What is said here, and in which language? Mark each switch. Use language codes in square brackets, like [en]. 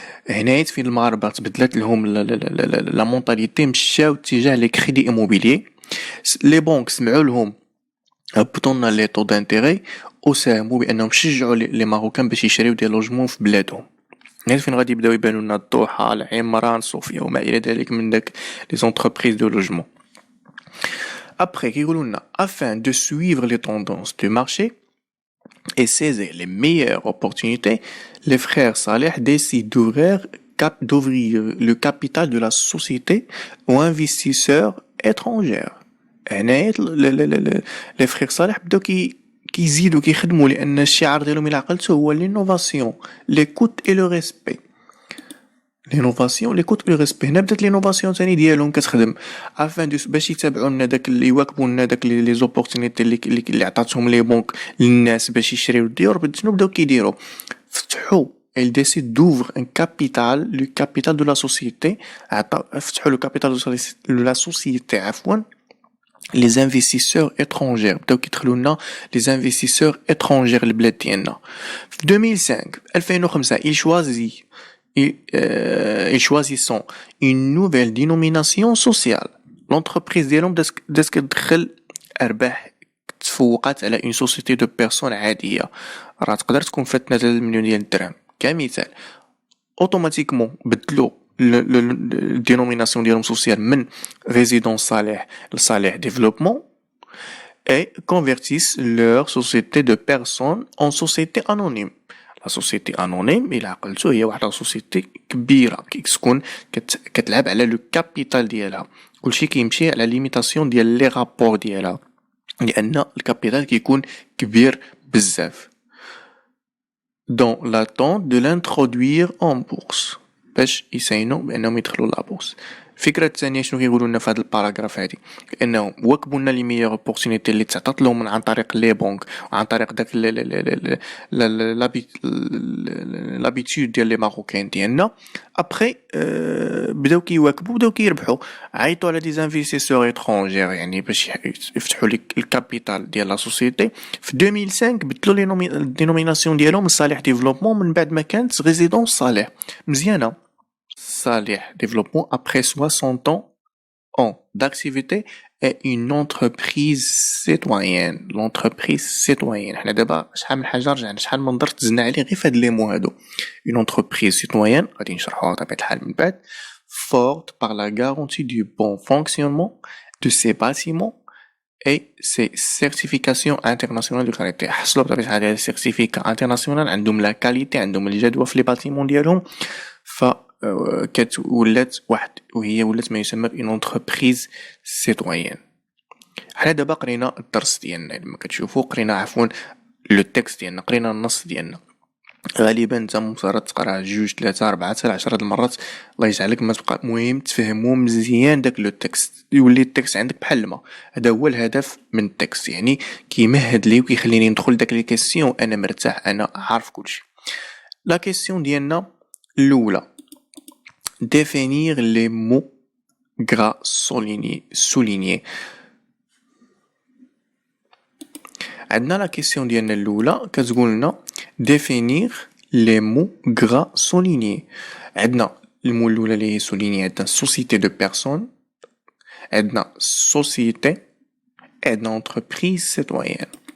[ar] هنايا فين المغاربه تبدلت لهم لا مونطاليتي مشاو اتجاه لي كريدي ايموبيلي. لي بونك سمعوا لهم هبطوا لنا لي طو دانتيري وساهموا بانهم شجعوا لي ماروكان باش يشريو دي لوجمون في بلادهم. هنا فين غادي يبداو يبانوا لنا الضحى العمران صوفيا وما الى ذلك من داك لي زونتربريز دو لوجمون. [fr] Après, afin de suivre les tendances du marché et saisir les meilleures opportunités, les frères Saleh décident d'ouvrir le capital de la société aux investisseurs étrangers. [ar] Les frères Saleh بداو كيزيدوا كيخدموا لان الشعار ديالهم الى عقلتو هو [fr] l'innovation, l'écoute et le respect. [ar] لينوفاسيون لي كوت لو ريسبي. هنا بدات لينوفاسيون ثاني ديالهم كتخدم افان باش يتابعوا لنا داك اللي يواكبوا لنا داك لي زوبورتونيتي اللي عطاتهم لي بونك للناس باش يشريو الديور. شنو بداو كيديروا؟ فتحوا [fr] il décide d'ouvrir un capital le capital de la société. [ar] فتحوا [fr] le capital de la société [ar] عفوا [fr] les investisseurs étrangers [ar] بداو كيدخلوا لنا les investisseurs étrangers البلاد ديالنا في 2005 [fr] ils choisissent une nouvelle dénomination sociale [ar] l'entreprise ديالهم بدات كتدخل ارباح تفوقات على [fr] une société de personnes [ar] عاديه راه تقدر تكون فات 3 مليون ديال الدرهم كمثال اوتوماتيكمون بدلوا الدينوميناسيون ديالهم سوسيال من résidence صالح لصالح [fr] développement et convertissent leur société de personnes en société anonyme. La société anonyme [ar] إلا عقلتو هي واحد société كبيرة كتكون كتلعب على لو كابيتال ديالها كلشي كيمشي على ليميتاسيون ديال لي رابور ديالها لأن الكابيتال كيكون كبير بزاف. [fr] Dans l'attente de l'introduire en bourse [ar] باش يساينوا بانهم يدخلوا لابورس. الفكره الثانيه شنو كيقولوا لنا في هذا الباراغراف هذه انهم وكبوا لنا لي ميور اوبورتونيتي اللي تعطات لهم عن طريق لي بنك وعن طريق داك لابيتود ديال لي ماروكان ديالنا ابري بداو كيواكبوا بداو كيربحوا عيطوا على دي انفستيسور ايترونجير يعني باش يفتحوا لك الكابيتال ديال لا سوسيتي في 2005 بدلوا الدينوميناسيون ديالهم لصالح ديفلوبمون من بعد ما كانت ريزيدونس صالح مزيانه [fr] Salih Développement après 60 ans d'activité est une entreprise citoyenne. L'entreprise citoyenne. [ar] حنا دابا شحال من حاجه رجعنا شحال من درت زدنا عليه غير فهاد لي مو هادو. [fr] Une entreprise citoyenne [ar] غادي نشرحوها بطبيعة الحال من بعد. [fr] Forte par la garantie du bon fonctionnement de ses bâtiments et ses certifications internationales de qualité. [ar] حصلوا بطبيعة الحال هاد السيرتيفيكا انترناسيونال عندهم لا كاليتي عندهم الجدوى في لي باتيمون ديالهم ف ولات واحد وهي ولات ما يسمى بإن انتربريز سيتويان. حنا دابا قرينا الدرس ديالنا لما كتشوفوا قرينا عفوا لو تكست ديالنا قرينا النص ديالنا غالبا انت مفترض تقرا 2 3 4 حتى 10 المرات الله يجعلك ما تبقى مهم تفهموا مزيان داك لو تكست يولي التكست عندك بحال الماء. هذا هو الهدف من التكست يعني كيمهد لي وكيخليني ندخل داك لي كيسيون انا مرتاح انا عارف كلشي. لا كيسيون ديالنا الاولى [fr] définir les mots gras soulignés. [ar] عندنا لا كيسيون ديالنا الاولى كتقول لنا [fr] définir les mots gras soulignés. [ar] عندنا المو الاولى اللي هي souligné عندنا [fr] société de personnes [ar] عندنا société عندنا [fr] entreprise citoyenne.